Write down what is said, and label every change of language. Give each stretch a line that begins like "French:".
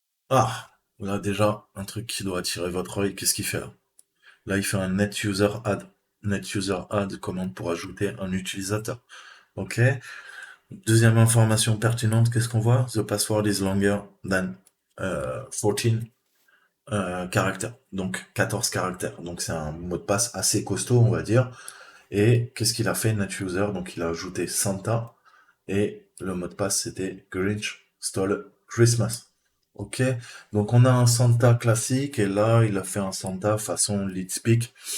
French: Ah, là déjà, un truc qui doit attirer votre œil, qu'est-ce qu'il fait là? Là, il fait un net user add. Net user add, commande pour ajouter un utilisateur. Ok. Deuxième information pertinente, qu'est-ce qu'on voit?
English: The password is longer than 14 caractères.
French: Donc 14 caractères. Donc c'est un mot de passe assez costaud, on va dire. Et qu'est-ce qu'il a fait, net user? Donc il a ajouté Santa. Et le mot de passe, c'était Grinch Stole Christmas. Ok, donc on a un Santa classique et là il a fait un Santa façon lead speak.